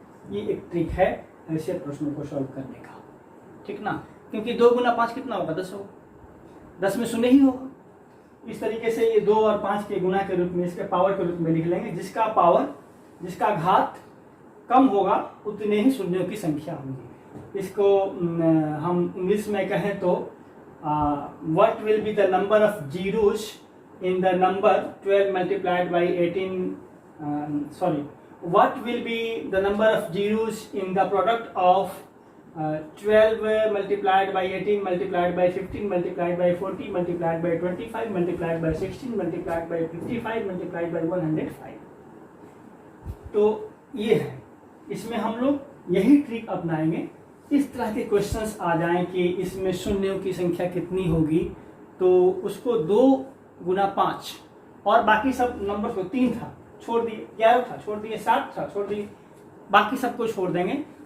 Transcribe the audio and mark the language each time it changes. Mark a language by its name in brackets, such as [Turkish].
[Hindi] ये एक ट्रिक है ऐसे प्रश्नों को सॉल्व करने का, ठीक ना, क्योंकि 2 गुना 5 कितना होगा, 10 होगा, 10 में शून्य ही होगा। इस तरीके से ये 2 और 5 के गुना के रूप में, इसके पावर के रूप में लिख लेंगे। जिसका घात कम होगा उतने ही शून्यों की संख्या होगी। इसको हम इंग्लिश में कहें तो [English] What will be the number of zeros in the number 12 multiplied by 18, what will be the number of zeros in the product of 12 multiplied by 18 multiplied by 15 multiplied by 40 multiplied by 25 multiplied by 16 multiplied by 55 multiplied by 105। [Hindi] तो ये है, इसमें हम लोग यही trick अपनाएंगे। इस तरह के क्वेश्चंस आ जाएं कि इसमें शून्यों की संख्या कितनी होगी, तो उसको 2 गुना 5 और बाकी सब नंबर को 3 था छोड़ दिए, 11 था छोड़ दिए, 7 था छोड़ दिए, बाकी सबको छोड़ देंगे।